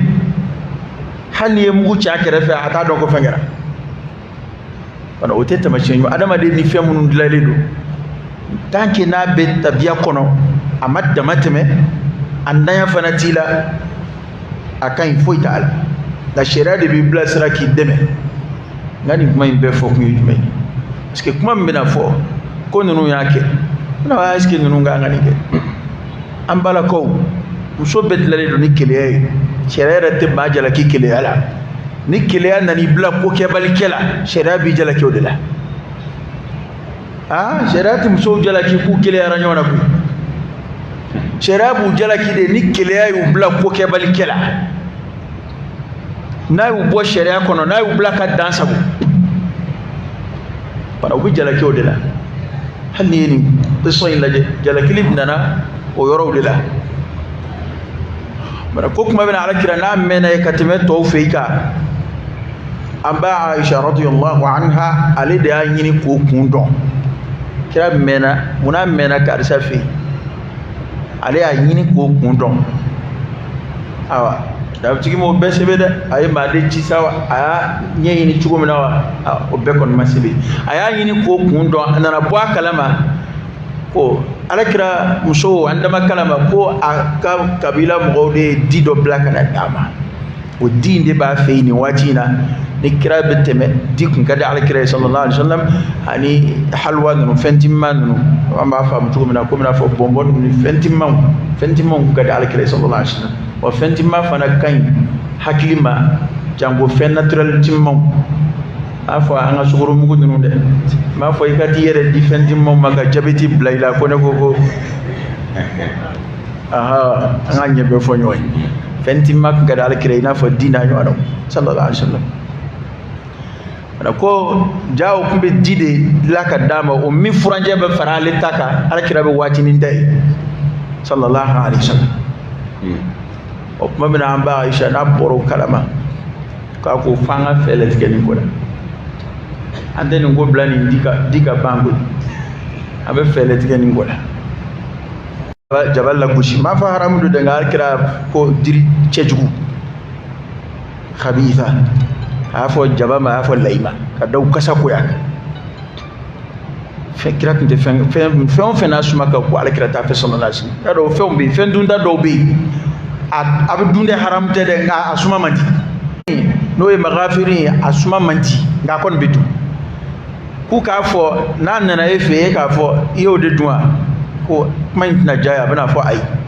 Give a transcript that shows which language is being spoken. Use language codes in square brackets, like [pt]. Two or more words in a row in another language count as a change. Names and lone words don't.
[bm] hali n'i ye mugu ci a kɛrɛfɛ a t'a dɔn ko fɛn kɛra wala o tɛ taamasiyɛn ɲuman adamaden ni fɛn minnu dilanlen don [fr] tant que [bm] n'a bɛ tabiya kɔnɔ a ma dama tɛmɛ a ntanya fana t'i la a ka ɲi foyi t'a la nka sariya de b'i bilasira k'i dɛmɛ nka nin kuma in bɛɛ fɔ kun ye jumɛn ye [fr] parce que [bm] kuma min bɛna fɔ ko ninnu y'a kɛ n bɛna [fr] est ce que [bm] ninnu kan ka nin kɛ an balakaw muso bɛɛ dilanlen don ni keleya ye sariya yɛrɛ tɛ maa jalaki keleya la ni keleya nana i bila ko kɛbalikɛ la sariya b'i jalaki o de la sariya tɛ musow jalaki k'u keleyara ɲɔgɔn na koyi sariya b'u jalaki de ni keleya y'u bila ko kɛbalikɛ la n'a y'u bɔ sariya kɔnɔ n'a y'u bila ka dan sago bana u bɛ jalaki o de la hali ni ye nin kisɔn in lajɛ jalakili nana o yɔrɔw de la bana ko kuma bɛna alakira n'a mɛnna ye ka tɛmɛ tɔw fɛ i kan an ba Aisha [ar] رضي الله عنها [bm] ale de y'a ɲini k'o kun dɔn kira mɛnna munna mɛnna karisa fɛ yen ale y'a ɲini k'o kun dɔn awa dabatigi m'o bɛɛ sɛbɛn dɛ a ye maaden ci sa wa a y'a ɲɛɲini cogo min na wa o bɛɛ kɔni ma sɛbɛn a y'a ɲini k'o kun dɔn a nana bɔ a kalama ko alakira muso an dama kalama ko a ka kabila mɔgɔw de ye di dɔ bila ka na d'a ma o di in de b'a fɛ yen nin waati in na ni kira bɛ tɛmɛ di kun ka di alakira ye [ar] صلى الله عليه وسلم [bm] ani halwa ninnu fɛn timima ninnu an b'a faamu cogo min na komi n'a fɔ bɔnbɔn ninnu ni fɛn timimaw kun ka di alakira ye [ar] صلى الله عليه وسلم [bm] wa fɛn timima fana ka ɲi hakili ma janko fɛn naturel timimaw a fɔ an ka sukoromugu ninnu dɛ n b'a fɔ i ka t'i yɛrɛ di fɛn timimaw ma ka jabɛti bila i la ko ne ko an ka ɲɛ bɛɛ fɔ ɲɔgɔn ye fɛn timima kun ka di alakira ye i n'a fɔ di n'a ɲɔgɔnnaw [ar] صلى الله عليه وسلم [bm] ko jaw kun bɛ di de dilan ka d'a ma o min furanjɛ bɛ fara ale ta kan alakira bɛ waatinin da ye [ar] صلى الله عليه وسلم [bm] o kuma bɛna an ba Aisha n'a bɔra o kalama k'a ko f'an ka fɛɛrɛ tigɛ nin ko la an tɛ nin ko bila nin di ka ban koyi an bɛ fɛɛrɛ tigɛ nin ko la jaba lagosi m'a fɔ haramu don dɛ nka alakira ko diri cɛjugu khabitha a y'a fɔ jaba ma a y'a fɔ layi ma ka daw kasa koya fɛn kira tun tɛ fɛn o fɛn n'a suma ka ko alakira t'a fɛ [ar] صلى الله عليه وسلم [bm] y'a dɔn o fɛnw bɛ yen fɛn dunda dɔw bɛ yen a bɛ dun dɛ haramu tɛ dɛ nka a suma man di n'o ye magafiri ye a suma man di nka a kɔni bɛ dun k'u k'a fɔ n'a nana e fɛ e k'a fɔ i y'o de dun wa ko kuma in tɛna diya ye a bɛna fɔ ayi